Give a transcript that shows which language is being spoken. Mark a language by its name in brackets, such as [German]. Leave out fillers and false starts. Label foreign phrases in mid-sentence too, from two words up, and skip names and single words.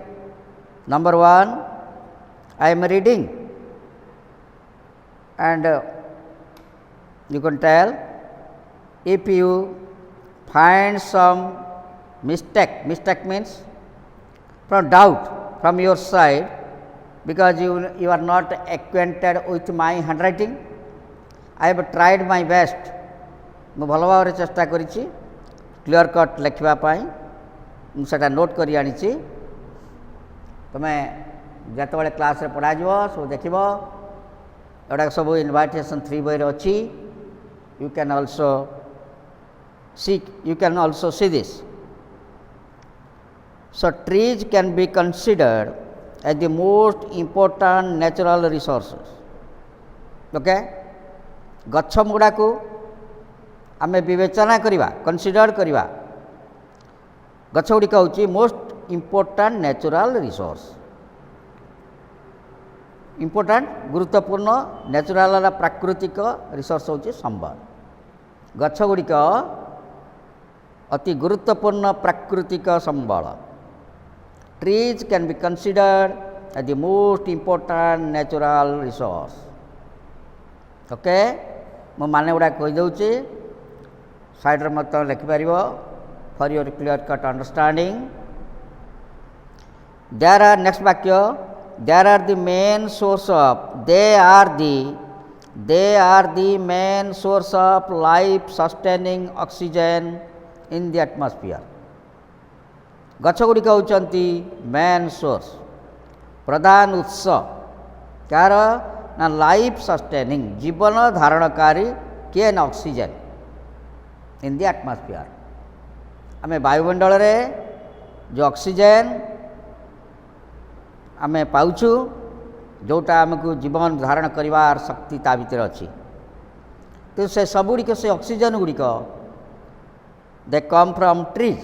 [English] Number 1, I am reading and you can tell if you find some mistake means from doubt from your side, because you are not acquainted with my handwriting. I have tried my best. [Odia] ମୁଁ ଭଲ ଭାବରେ ଚେଷ୍ଟା କରିଛି [English] clear cut [Odia] ଲେଖିବା ପାଇଁ। ମୁଁ ସେଟା ନୋଟ୍ କରି ଆଣିଛି। ତୁମେ ଯେତେବେଳେ କ୍ଲାସ୍ରେ ପଢ଼ାଯିବ ସବୁ ଦେଖିବ, ଏଗୁଡ଼ାକ ସବୁ ଇନଭାଇଟେସନ୍ 3 ବହିରେ ଅଛି। [English] You can also see this. So trees can be considered as the most important natural resources. Okay? [Odia] ଗଛ ଗୁଡ଼ାକୁ ଆମେ ବିବେଚନା କରିବା, କନସିଡର କରିବା। ଗଛ ଗୁଡ଼ିକ ହେଉଛି [English] most important natural resource. [Odia] ଇମ୍ପୋର୍ଟାଣ୍ଟ ଗୁରୁତ୍ୱପୂର୍ଣ୍ଣ ନ୍ୟାଚୁରାଲ ପ୍ରାକୃତିକ ରିସୋର୍ସ ହେଉଛି ସମ୍ବଳ। ଗଛ ଗୁଡ଼ିକ ଅତି ଗୁରୁତ୍ୱପୂର୍ଣ୍ଣ ପ୍ରାକୃତିକ ସମ୍ବଳ। [English] Trees can be considered as the most important natural resource. [Odia] Okay? ମୁଁ ମାନେ ଗୁଡ଼ା କହିଦେଉଛି, ସାଇଡ଼୍ରେ ମଧ୍ୟ ଲେଖିପାରିବ [English] for your clear cut understanding. There are, next ବାକ୍ୟ, there are the main source of, they are the main source of life sustaining oxygen in the atmosphere. [Odia] ଗଛ ଗୁଡ଼ିକ ହେଉଛନ୍ତି [English] main source, [Odia] ପ୍ରଧାନ ଉତ୍ସ କାହାର ନା [English] life sustaining, [Odia] ଜୀବନ ଧାରଣକାରୀ କିଏ ନା [English] oxygen in the atmosphere. [Odia] ଆମେ ବାୟୁମଣ୍ଡଳରେ ଯେଉଁ ଅକ୍ସିଜେନ୍ ଆମେ ପାଉଛୁ, ଯେଉଁଟା ଆମକୁ ଜୀବନ ଧାରଣ କରିବାର ଶକ୍ତି ତା ଭିତରେ ଅଛି, କିନ୍ତୁ ସେ ସବୁଗୁଡ଼ିକ, ସେ ଅକ୍ସିଜେନ୍ ଗୁଡ଼ିକ [English] they come from trees.